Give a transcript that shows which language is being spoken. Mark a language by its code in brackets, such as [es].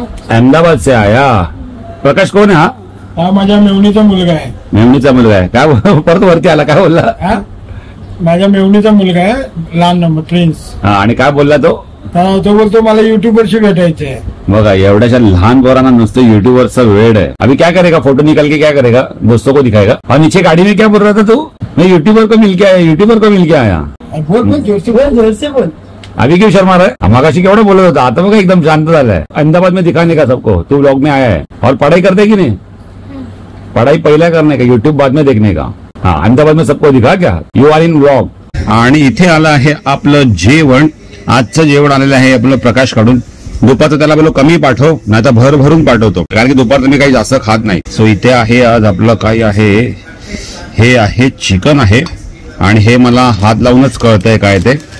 [hi] अहमदाबाद से आया. [mr] प्रकाश कोण आहे हा? हा माझ्या मेवणीचा मुलगा आहे. मेवणीचा मुलगा आहे. काय परत वरती आला, काय बोलला? माझ्या मेवणीचा मुलगा आहे, लहान नंबर प्रिन्स. आणि काय बोलला तो? तो बोलतो मला युट्यूबरशी भेटायचंय. बघा एवढ्याशा लहान पोरांना नुसतं युट्यूबरचा वेड है. [hi] अभी क्या करेगा, फोटो निकाल के क्या करेगा, दोस्तों को दिखाएगा. और नीचे गाड़ी में क्या बोल रहा था तू? मैं यूट्यूबर को मिल के आया, यूट्यूबर को मिल के आया. बोल जोर से बोल. अभी क्यों शर्मा रहा है? [mr] मगाशी केवढं बोलत होता, आता बघा एकदम शांत झालाय. [hi] अहमदाबाद में दिखाने का सबको तू व्लॉग में आया है. और पढ़ाई करते की नहीं? पढ़ाई पहिला करने का, यूट्यूब बाद में देखने का. हा, अहमदाबाद में सबको दिखा क्या, [en] You are in vlog. [mr] आणि इथे आलं आहे आपलं जेवण. आजचं जेवण आलेलं आहे आपलं प्रकाश काढून. दुपारचं त्याला बोलो कमी पाठव, नाही तर भर भरून पाठवतो, कारण की दुपारचं मी काही जास्त खात नाही. सो इथे आहे आज आपलं काय आहे, हे आहे चिकन आहे, आणि हे मला हात लावूनच कळतंय काय ते.